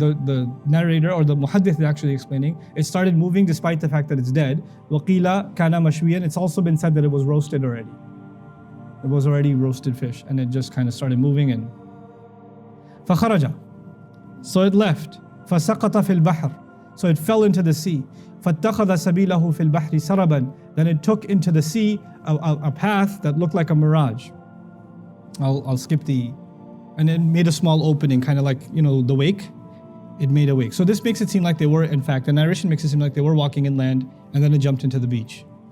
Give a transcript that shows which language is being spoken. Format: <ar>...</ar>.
<en>The narrator or the muhaddith is actually explaining, it started moving despite the fact that it's dead.</en> <ar>وقيل كان مشويا.</ar> <en>It's also been said that it was roasted already. It was already roasted fish and it just kind of started moving and</en> <ar>فخرج.</ar> <en>So it left.</en> <ar>فسقط في البحر.</ar> <en>So it fell into the sea.</en> <ar>فاتخذ سبيله في البحر سربا.</ar> <en>Then it took into the sea a path that looked like a mirage. I'll skip and it made a small opening, kind of like, the wake. It made a wake. So this makes it seem like they were, in fact, the narration makes it seem like they were walking inland and then it jumped into the beach.</en>